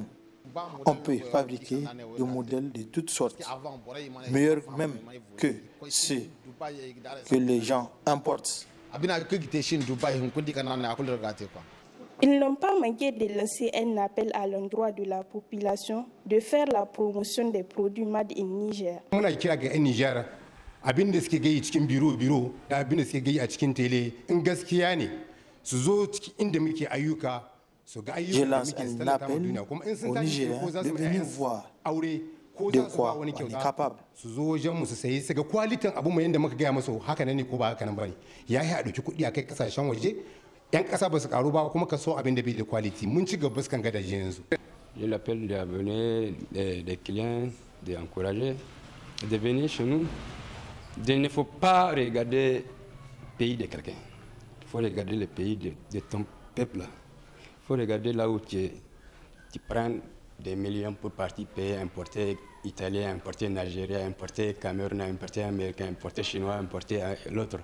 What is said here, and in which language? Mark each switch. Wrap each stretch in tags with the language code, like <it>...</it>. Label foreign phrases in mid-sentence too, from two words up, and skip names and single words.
<fr>On peut fabriquer des modèles de toutes sortes, meilleurs même que ceux que les gens importent. Ils n'ont pas manqué de lancer un appel à l'endroit de la population de faire la promotion des produits</fr> <en>made in</en> <fr>Niger.</fr> <ha>Muna kira ga 'yan Niger abin da suke gayi cikin biro da abin da suke gayi a cikin tele in gaskiya ne su zo cikin inda muke ayyuka</ha> <fr>Je lance un appel aux Nigériens de venir voir de quoi on est capable.</fr> <ha>su zo wajen mu su sayi su ga kwalitin abu mu yanda muka gaya musu haka ne ko ba haka nan bane ya yi a ɗauki kuɗi a kai kasashen waje yan ƙasa ba su karu ba kuma ka so abin da bai da quality mun ci gaba kan gadaje yanzu.</ha> <fr>Je l'appelle de venir des clients, d'encourager, de venir chez nous. Il ne faut pas regarder le pays de quelqu'un. Il faut regarder le pays de ton peuple. Il faut regarder là où tu prends des millions pour partir payer, importer italien, importer nigérien, importer camerounais, importer américain, importer chinois, importer l'autre.</fr>